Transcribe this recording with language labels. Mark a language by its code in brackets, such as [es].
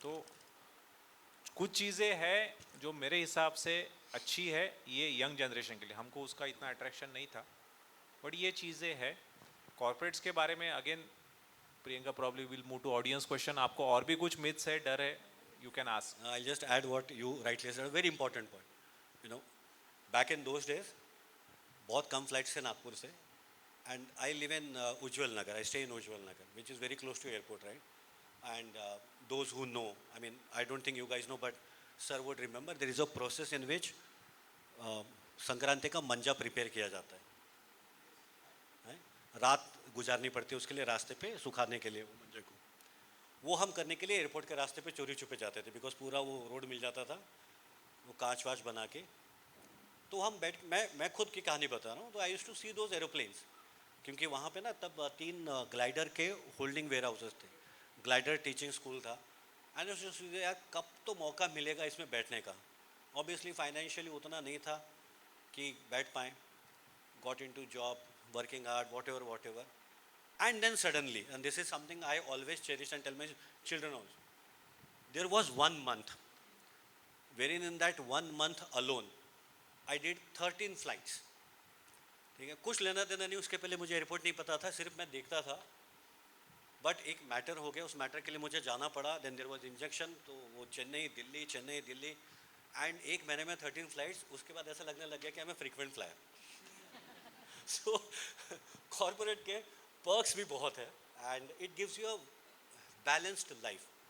[hi] तो कुछ चीज़ें हैं जो मेरे हिसाब से अच्छी है ये यंग जनरेशन के लिए, हमको उसका इतना अट्रैक्शन नहीं था, बट ये चीज़ें हैं। कॉर्पोरेट्स के बारे में [en] Again Priyanka probably will move to audience question. [hi] आपको और भी कुछ मिथ्स है, डर है, [en] You can ask. I'll just add what you rightly said, a very important point. You know, back in those days, [hi] बहुत कम फ्लाइट्स थे नागपुर से, [en] and I live in Ujjwal Nagar. I stay in Ujjwal Nagar, which is very close to airport, right? And those who know, I mean, I don't think you guys know, but sir would remember there is a process in which [hi] Sankranti का मंजा prepare किया जाता है? रात गुजारनी पड़ती है उसके लिए रास्ते पे सुखाने के लिए वो मंजे को। वो हम करने के लिए एयरपोर्ट के रास्ते पे चोरी छुपे जाते थे, बिकॉज पूरा वो रोड मिल जाता था वो कांच वाच बना के। तो हम बैठ मैं खुद की कहानी बता रहा हूँ। [en] तो I used to see those aeroplanes, [hi] क्योंकि वहाँ पे ना तब 3 ग्लाइडर के होल्डिंग वेयर हाउसेस थे, ग्लाइडर टीचिंग स्कूल था। एंड यार कब तो मौका मिलेगा इसमें बैठने का। ऑब्वियसली फाइनेंशियली उतना नहीं था कि बैठ पाएँ, [en] Got into job, working hard, whatever. And then suddenly, and this is something I always cherish and tell my children also, there was 1 month, wherein in that 1 month alone, I did 13 flights. [hi] ठीक है, कुछ लेना देना नहीं, उसके पहले मुझे airport नहीं पता था, सिर्फ मैं देखता था। बट एक मैटर हो गया, उस मैटर के लिए मुझे जाना पड़ा। देन देयर वाज इंजेक्शन, तो वो चेन्नई दिल्ली, एंड 1 महीने में 13 फ्लाइट्स। उसके बाद ऐसा लगने लग गया कि मैं फ्रीक्वेंट फ्लायर। सो कॉर्पोरेट के पर्क्स भी बहुत है, [en] And it gives you a balanced life.